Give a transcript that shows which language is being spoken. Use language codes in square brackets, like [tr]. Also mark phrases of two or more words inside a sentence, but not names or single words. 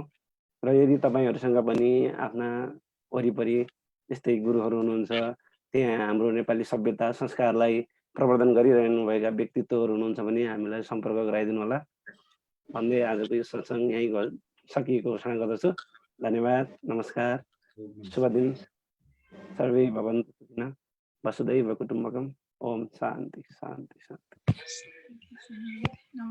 [ne] र यदि तपाईँहरूसँग पनि आफ्ना वरिपरि यस्तै गुरुहरू हुनुहुन्छ, त्यहाँ हाम्रो नेपाली सभ्यता संस्कारलाई प्रवर्धन गरिरहनुभएका व्यक्तित्वहरू हुनुहुन्छ भने हामीलाई सम्पर्क गराइदिनु होला भन्दै आजको यो सत्सङ्ग यहीँ सकिएको घोषणा गर्दछु। धन्यवाद, नमस्कार, शुभ दिन। [sa] सर्वे भवन्तु सुखिनः, वसुधैव कुटुम्बकम्। ओम शान्ति शान्ति शान्ति।